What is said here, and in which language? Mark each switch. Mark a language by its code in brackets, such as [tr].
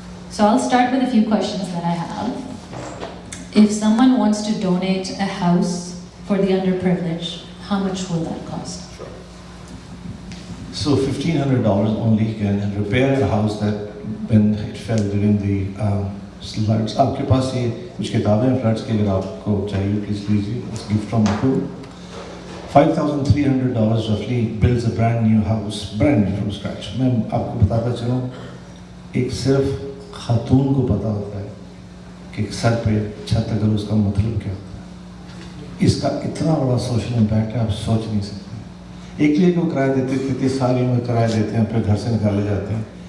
[en] So I'll start with a few questions that I have. If someone wants to donate a house for the underprivileged, how much will that cost? So $1,500 only can repair a house that when it fell during the floods. [ur] آپ کے پاس یہ کچھ کتابیں ہیں floods کی, اگر آپ کو چاہیے پلیز لیجیے. [en] It's gift from Apple. $5,300 roughly builds a brand new house, brand new from scratch. [ur] میں آپ کو بتاتا چلوں ایک صرف خاتون کو پتا ہوتا ہے کہ سر پہ چھت اگر اس کا مطلب کیا ہوتا ہے. اس کا اتنا بڑا سوشل امپیکٹ ہے آپ سوچ نہیں سکتے. ایک لیے کو کرایہ دیتے تھے 30 سال میں کرایہ دیتے ہیں پھر گھر سے نکالے جاتے ہیں.